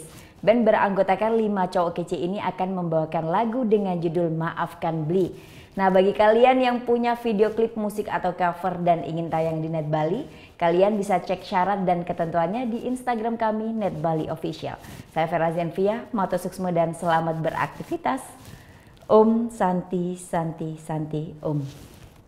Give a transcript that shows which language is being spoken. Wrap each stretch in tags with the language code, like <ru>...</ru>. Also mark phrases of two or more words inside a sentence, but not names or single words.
<id>Band beranggotakan 5 cowok kece ini akan membawakan lagu dengan judul Maafkan Bli. Nah, bagi kalian yang punya video klip musik atau cover dan ingin tayang di Net Bali, kalian bisa cek syarat dan ketentuannya di Instagram kami Net Bali Official. Saya Vera Zenvia,</id> <ban>Mato Suksmo</ban> <id>dan selamat beraktivitas.</id> <sa>Om Santi Santi Santi Om.</sa>